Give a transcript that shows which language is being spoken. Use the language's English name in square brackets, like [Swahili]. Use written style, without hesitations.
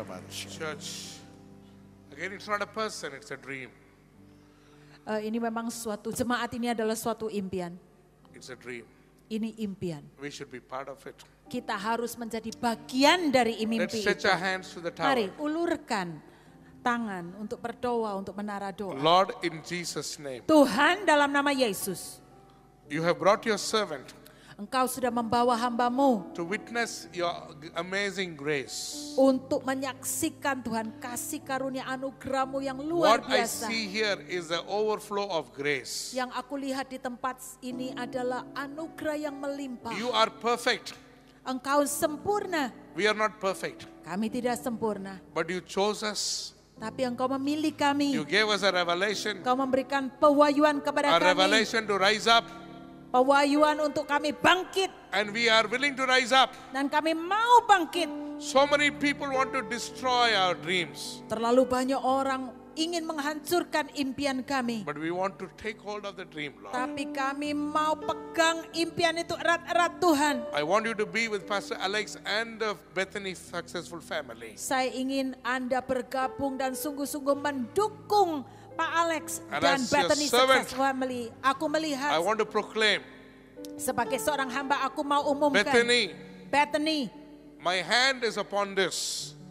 [English] Church, again, it's not a person, it's a dream. [Indonesian] Ini memang suatu, jemaat ini adalah suatu impian. [English] It's a dream. [Indonesian] Ini impian. [English] We should be part of it. [Indonesian] Kita harus menjadi bagian dari [English] Let's [Indonesian] mimpi [English] stretch [Indonesian] itu. [English] our hands to the [Indonesian] Mari [English] tower. [Indonesian] ulurkan tangan untuk berdoa, untuk menara doa. [English] Lord, in Jesus' name, [Indonesian] Tuhan, dalam nama Yesus, [English] you have brought your servant [Indonesian] Engkau sudah membawa hamba-Mu [English] to witness your amazing grace. [Indonesian] untuk menyaksikan Tuhan kasih karunia anugerah-Mu yang luar [English] What I [Indonesian] biasa. [English] see here is the overflow of grace. [Indonesian] Yang aku lihat di tempat ini adalah anugerah yang melimpah. [English] You are perfect. [Indonesian] Engkau sempurna, [English] We are not perfect, [Indonesian] kami tidak sempurna. [English] but you chose us. [Indonesian] Tapi Engkau memilih kami. [English] You gave us a revelation, [Indonesian] Engkau memberikan pewahyuan kepada kami. [English] revelation to rise up, [Indonesian] Pewahyuan untuk kami bangkit. [English] and we are willing to rise up. [Indonesian] Dan kami mau bangkit. [English] So many people want to destroy our dreams. [Indonesian] Terlalu banyak orang ingin menghancurkan impian kami. [English] But we want to take hold of the dream, Lord. [Indonesian] Tapi kami mau pegang impian itu erat-erat Tuhan. [English] I want you to be with Pastor Alex and the Bethany Successful family. [Indonesian] Saya ingin Anda bergabung dan sungguh-sungguh mendukung Pak Alex [English] And [Indonesian] dan [English] as your [Indonesian] Bethany [English] servant, [Indonesian] Success Family. Aku [English] I [Indonesian] melihat [English] want to proclaim, [Indonesian] sebagai seorang hamba aku mau umumkan. [English] Bethany, my hand is upon this.